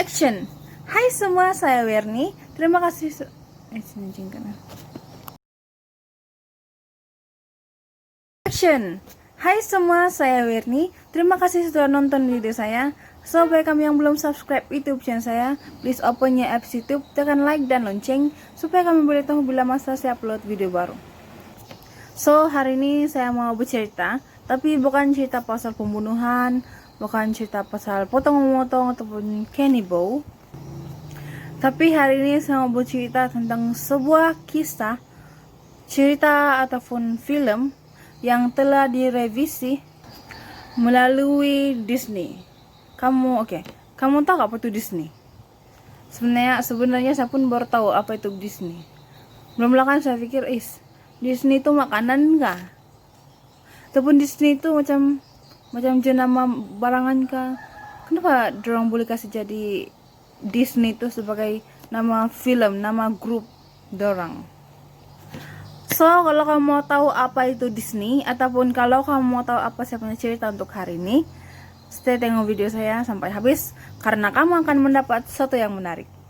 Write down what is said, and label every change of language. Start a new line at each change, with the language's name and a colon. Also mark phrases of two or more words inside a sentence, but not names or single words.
Malay: Action. Hai semua, saya Werni. Terima kasih. Action. Hai semua, saya Werni. Terima kasih sudah nonton video saya. So, bagi kami yang belum subscribe YouTube channel saya,
English: please open your apps
Malay: YouTube, tekan like dan lonceng supaya kami boleh tahu bila masa saya upload video baru. So, hari ini saya mau bercerita, tapi bukan cerita pasal pembunuhan, bukan cerita pasal potong-memotong ataupun cannibal. Tapi hari ini saya mau bercerita tentang sebuah kisah, cerita ataupun film yang telah direvisi melalui Disney. Kamu tahu apa itu Disney? Sebenarnya saya pun baru tahu apa itu Disney. Belum lama kan saya pikir, Disney itu makanan enggak? Ataupun Disney itu macam jenama barangan kah? Kenapa dorang boleh kasih jadi Disney itu sebagai nama film, nama grup dorang? So, kalau kamu mau tahu apa itu Disney, ataupun kalau kamu mau tahu apa saya punya cerita untuk hari ini, stay tengok video saya sampai habis, karena kamu akan mendapat sesuatu yang menarik.